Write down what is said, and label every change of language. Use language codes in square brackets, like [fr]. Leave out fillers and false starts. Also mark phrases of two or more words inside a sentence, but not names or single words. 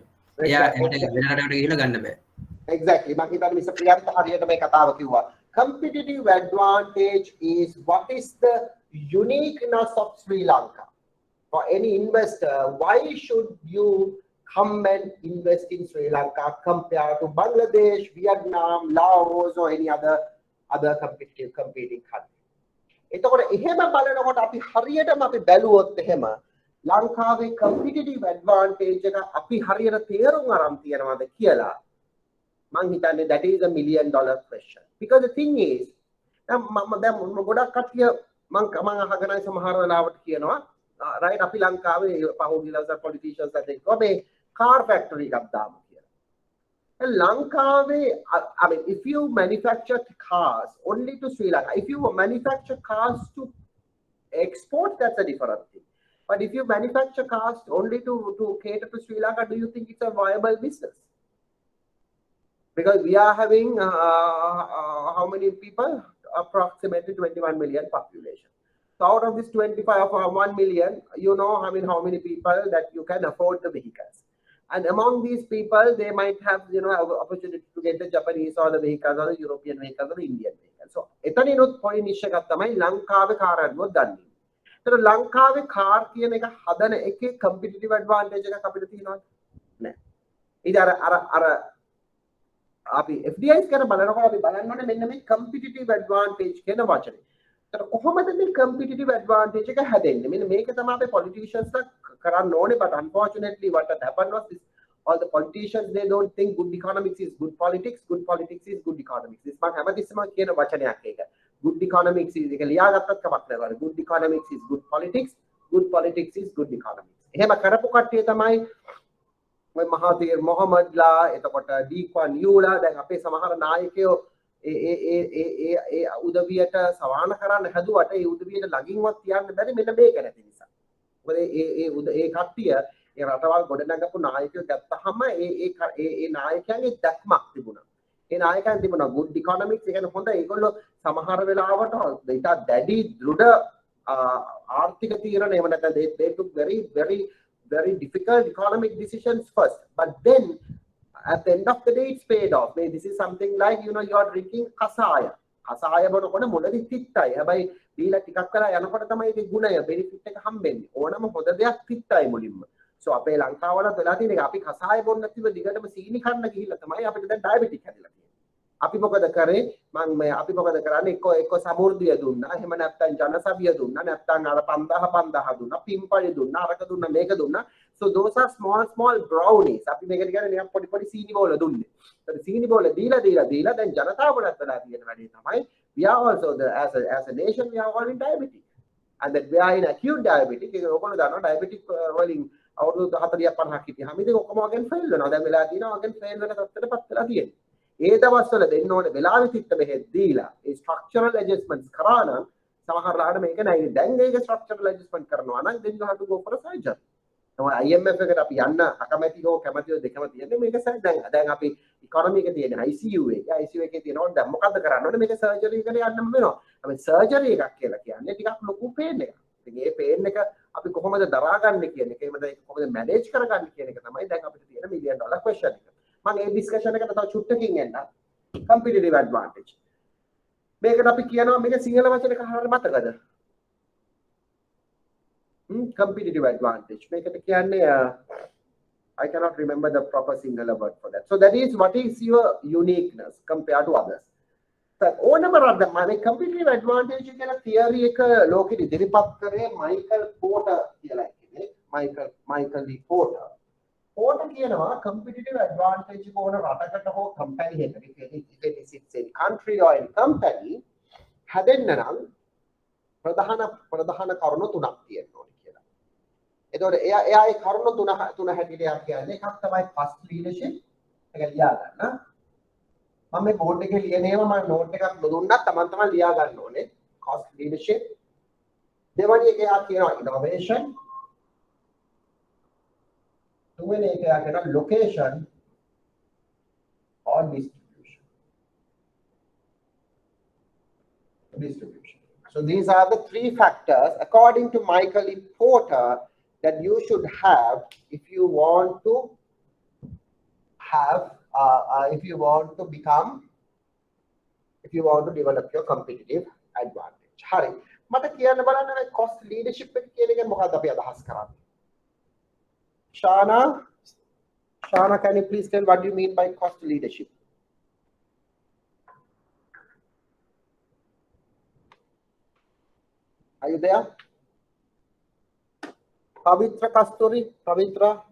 [si] එයා වෙන රටකට ගිහිල්ලා ගන්න බෑ. Exactly. මම හිතන්නේ මිස්ටර් ප්‍රියන්ත හරියට මේ කතාව කිව්වා. [en] Competitive advantage is what is the uniqueness of Sri Lanka. For any investor, why should you come and invest in Sri Lanka compared to Bangladesh, Vietnam, Laos, or any other competing country? [si] එතකොට එහෙම බලනකොට අපි හරියටම අපි බැලුවොත් එහෙම ලංකාවේ [en] competitive advantage [si] එක අපි හරියට තේරුම් අරන් තියනවාද කියලා මං හිතන්නේ [en] that is $1 million question. Because the thing is [si] මම ගොඩක් කට්ටිය මං අහගෙනයි සමහර වෙලාවට කියනවා right අපි ලංකාවේ පහුගිය දවස් politicians අතර මේ [en] car factory [si] එකක් දාමු කියලා. [en] ලංකාවේ I mean if you manufacture cars only to Sri Lanka, if you manufacture cars to export, that's a different thing. But if you manufacture cars only to cater to Sri Lanka, do you think it's a viable business? Because we are having how many people? Approximately 21 million population. So out of this 1 million, you know, I mean, how many people that you can afford the vehicles. And among these people, they might have, you know, opportunity to get the Japanese or the vehicles or the European vehicles or the Indian vehicles. So, etani not point niche kattamai Lankave car adwo danni. [si] So Lankave car කියන එක හදන එකේ [en] competitive advantage [si] එකක් අපිට තියෙනවද? නෑ. ඊට අර අපි FDIs කරන බලනකොට අපි බලන්න ඕනේ මෙන්න මේ [en] competitive advantage [si] කියන වචනේ. කොහොමද මේ [en] competitive advantage [si] එක හැදෙන්නේ? මෙන්න මේක තමයි අපේ politicians කරන්න ඕනේ. [en] But unfortunately what had happened was this, all the politicians, they don't think good economics is good politics is good economics. [si] This මම හැමතිස්සෙම කියන වචනයක් ඒක. [en] Good economics is [si] එක ලියාගත්තත් කමක් නැහැ. [en] Good economics is good politics is good economics. [si] එහෙම කරපු කට්ටිය තමයි ඔය මහාතීර් මොහමඩ්ලා, එතකොට ඩීක්වන් යූලා, දැන් අපේ සමහර නායකයෝ ඒ උදවියට සවාන කරන්න හැදුවට ඒ උදවියට ළඟින්වත් තියන්න බැරි මෙන්න මේක නැති නිසා. මොකද ඒ කට්ටිය ඒ රටවල් ගොඩනගපු නායකයෝ ගත්තාම ඒ නායකයන්ගේ දැක්මක් තිබුණා. ඒ නායකයන් තිබුණා [en] good economics. [si] ඒ කියන්නේ හොඳ ඒගොල්ලෝ සමහර වෙලාවට ඉතා දැඩි දෘঢ় ආර්ථික තීරණ එහෙම නැත්නම් [en] they took very difficult economic decisions first, but then at the end of the day it's paid off. This is something like, you know, you are drinking kasaya [si] බොනකොට මුලදී තිත්තයි. හැබැයි දීලා ටිකක් කරලා යනකොට තමයි ඒකේ ගුණය benefit එක හම්බෙන්නේ. ඕනම හොඳ දෙයක් තිත්තයි මුලින්ම. So අපේ ලංකාවලත් වෙලා තියෙන එක අපි කසාය බොන්න නැතිව දිගටම සීනි කන්න ගිහිල්ලා තමයි අපිට දැන් ඩයබටික් හැදිලා තියෙන්නේ. අපි මොකද කරේ? අපි මොකද කරන්නේ? එක්ක සමෘද්ධිය දුන්නා, එහෙම නැත්නම් ජනසවිය දුන්නා, නැත්නම් අර 5000 දුන්නා, පිම්පලි දුන්නා, අරක දුන්නා, මේක දුන්නා. [en] So those are small brownies. [si] අපි මේකට කියන්නේ නිකන් පොඩි සීනි බෝල දුන්නේ. ඒත් සීනි බෝල දීලා දැන් ජනතාවටත් වෙලා තියෙන වැඩේ තමයි [en] we are also as a nation we are all in diabetes. and then we are in acute diabetic [si] ඒක ඔයගොල්ලෝ දන්නවා diabetic වලින් අවුරුදු 40ක් 50ක් හිටියාම ඉතින් ඔක්කොම වගේ ෆේල් වෙනවා දැන් වෙලා තියෙනවා වගේ ෆේල් වෙන තත්ත්වයටපත් වෙලා තියෙන්නේ ඒ දවස්වල දෙන්න ඕනේ වෙලාවෙ තිත්ත බෙහෙත් දීලා ඒ [en] structural adjustments [si] කරා නම් සමහරලාට මේක නෑ දැන් මේක [en] structural adjustment [si] කරනවා නම් [en] then you have to go for a surgery [si] තමයි IMF එකට අපි යන්න අකමැති හෝ කැමැති දෙකම තියෙන්නේ මේක දැන් අපි economy එකේ තියෙන ICU එකේ ICU එකේ තියෙනවා දැන් මොකද්ද කරන්න ඕනේ මේක surgery එකට යන්නම වෙනවා අපි surgery එකක් කියලා කියන්නේ ටිකක් ලොකු pain එකක් ඉතින් ඒ pain එක අපි කොහොමද දරාගන්නේ කියන එක එහෙමද ඒක කොහොමද manage කරගන්නේ කියන එක තමයි දැන් අපිට තියෙන [en] $1 million question [si] එක මම මේ discussion එකට තව චුට්ටකින් එන්න [en] competitive advantage [si] මේකට අපි කියනවා මේක සිංහල වචනයක හරියට මතකද [en] competitive advantage [si] මේකට කියන්නේ [en] I cannot remember the proper singular word for that so that is what is your uniqueness compared to others so [si] ඕනම රට මේ [en] competitive advantage [si] කියන theory එක ලෝකෙට ඉදිරිපත් කරේ මයිකල් පෝටර් කියලා කෙනෙක් මයිකල් ඩි පෝටර් කියනවා [en] competitive advantage [si] ඕන රටකට හෝ company එකකට [en] if it is in country or in company [si] හැදෙන්න නම් ප්‍රධාන කරුණු තුනක් තියෙනවා එතකොට එයා ඒ කරුණු තුන හැටියට යා කියන්නේ එකක් තමයි [en] cost leadership [si] එක ලියා ගන්න. මම මේ බෝඩ් එකේ ලියනේම මම නෝට් එකක් නොදුන්නත් Taman තමයි ලියා ගන්න ඕනේ. [en] cost leadership. [si] දෙවැනි එක යා කියනවා innovation. තුන්වෙනි එක යා කියනවා location or distribution. [en] So these are the three factors according to Michael E. Porter that you should have if you want to have if you want to develop your competitive advantage [si] හරි මට කියන්න බලන්න [en] මේ cost leadership [si] එක කියන එක මොකක්ද අපි අදහස් කරන්නේ [en] Shana can you please tell what do you mean by cost leadership are you there Pavitra Kasturi, Pavitra.